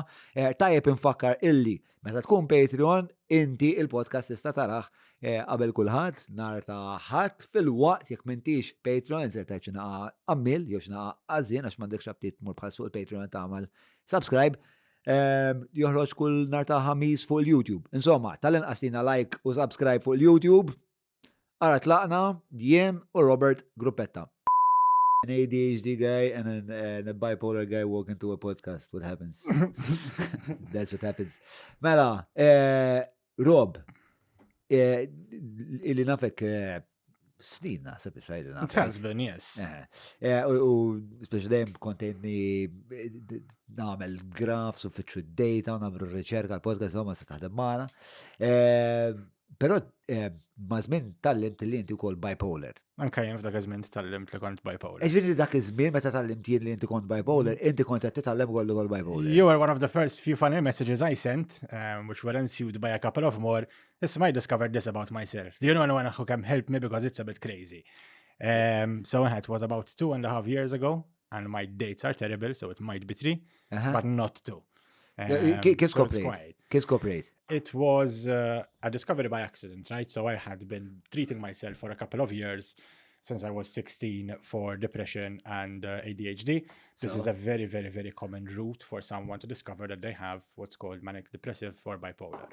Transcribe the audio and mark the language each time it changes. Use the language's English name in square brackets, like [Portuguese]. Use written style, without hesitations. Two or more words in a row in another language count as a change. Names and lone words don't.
[Maltese] Tajjeb infakkar illi meta tkun Patreon inti il-podcast tista' tarah qabel kulħadd nhar ta' ħadd fil-waqt jekk m'intix Patreon insertajt xi naqa' ammil jew xi naqa' għażin għax m'għandekx aptit tmur bħal fuq il-Patreon tagħmel subscribe. Joħroġ kull nhar ta' ħamis fuq il-YouTube. Insomma, tal-inqas tina like u subscribe fuq il-YouTube. Ara tlaqna jien u Robert Gruppetta. [English] An ADHD guy and a bipolar guy walk into a podcast. What happens? That's what happens. [Maltese] Mela, Rob, illi nafek snin naħseb isajdu nafek. [English] It has been, yes. [Maltese] U speċi dejjem kontentni nagħmel grafs u fitxu d-data u nagħmlu riċerka l-podcast ma se taħdem magħna. Però ma' żmien tallimt li inti wkoll bipolar. Anke jien f'dak iż-żmien tallimt li kont bipolar. Ġifieri dak iż-żmien meta tallimt jien li inti kont bipolar, inti kont qed titgħallem ukoll bipolar. [English] You were one of the first few funny messages I sent, which were ensued by a couple of more. Listen, I discovered this about myself. Do you know anyone who can help me because it's a bit crazy? So it was about 2.5 years ago, and my dates are terrible, so it might be 3, but not 2. [Maltese] Kif skoprejt? [English] It was a discovery by accident, right? So I had been treating myself for a couple of years since I was 16 for depression and ADHD. This is a very, very, very common route for someone to discover that they have what's called manic depressive or bipolar.